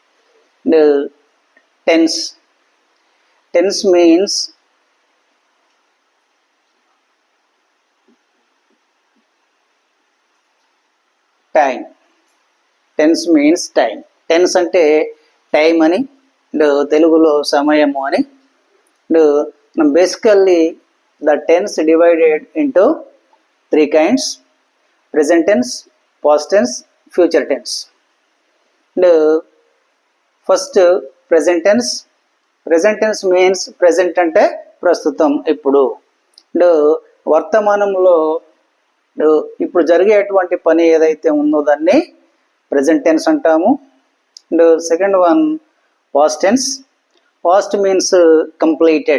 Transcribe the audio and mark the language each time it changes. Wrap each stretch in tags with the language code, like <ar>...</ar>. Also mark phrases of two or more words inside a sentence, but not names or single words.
<en>tense tense means time. tense means time.</en> <te>టెన్స్ అంటే టైం అని, తెలుగులో సమయము అని.</te> <en>మనం basically the tense divided into 3 kinds: present tense, past tense, future tense. ఫస్ట్ present tense. present tense means present</en> <te>అంటే ప్రస్తుతం, ఇప్పుడు. వర్తమానంలో ఇప్పుడు జరిగేటువంటి పని ఏదైతే ఉందో దాన్ని</te> <en>present tense</en> <te>అంటాము.</te> <en>and second one past tense. past means completed.</en>